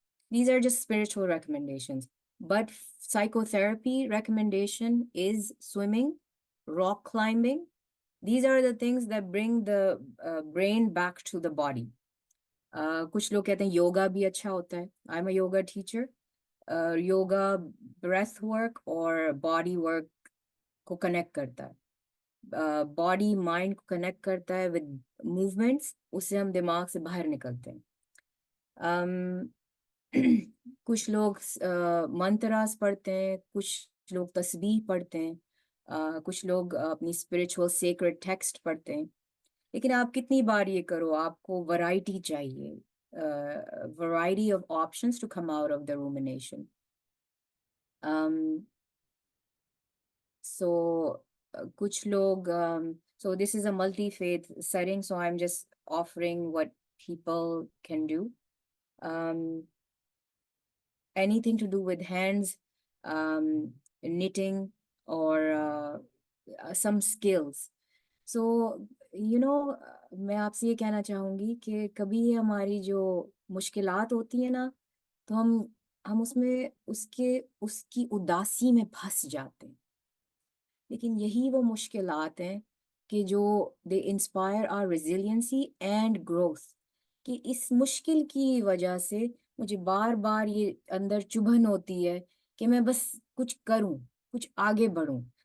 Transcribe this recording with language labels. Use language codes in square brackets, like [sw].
[en] These are just spiritual recommendations. But psychotherapy recommendation is swimming, rock climbing. These are the things that bring the brain back to the body. [hi] कुछ लोग कहते हैं योगा भी अच्छा होता है। [en] I'm a yoga teacher. [hi] Yoga breath work और body work को कनेक्ट करता है, बॉडी माइंड को कनेक्ट करता है विद मूवमेंट्स, उससे हम दिमाग से बाहर निकलते हैं। um, कुछ लोग मंत्रास पढ़ते हैं, कुछ लोग तस्बीह पढ़ते हैं, कुछ लोग अपनी स्पिरिचुअल सेक्रेड टेक्स्ट पढ़ते हैं। लेकिन आप कितनी बार ये करो, आपको वैरायटी चाहिए, [en] Variety of options to come out of the rumination. So [hi] कुछ लोग [en] so this is a multi-faith setting, so I'm just offering what people can do. Um, anything to do with hands, knitting, or some skills. [hi] So मैं आपसे ये कहना चाहूँगी कि कभी हमारी जो मुश्किलात होती है ना, तो हम उसमें उसकी उदासी में फंस जाते हैं। लेकिन यही वो मुश्किलात हैं कि जो [en] they inspire our resiliency and growth, [hi] कि इस मुश्किल की वजह से मुझे बार बार ये अंदर चुभन होती है कि मैं बस कुछ करूं, कुछ आगे बढ़ूं।